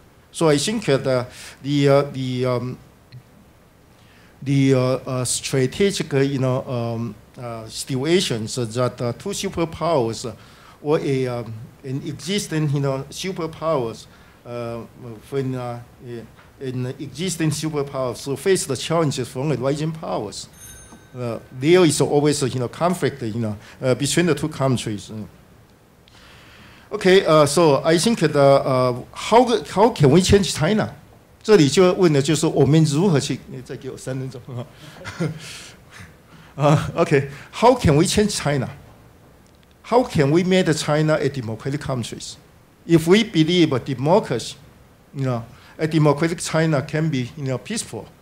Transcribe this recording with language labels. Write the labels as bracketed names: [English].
[English] So I think that the strategic situations that two superpowers or an existing superpowers when an existing superpowers face the challenges from the rising powers, there is always conflict between the two countries. Okay, so I think that how can we change China? [Chinese] 这里就问的就是我们如何去，再给我3分钟。 [English] Okay, how can we change China? How can we make China a democratic country? If we believe democracy, a democratic China can be peaceful.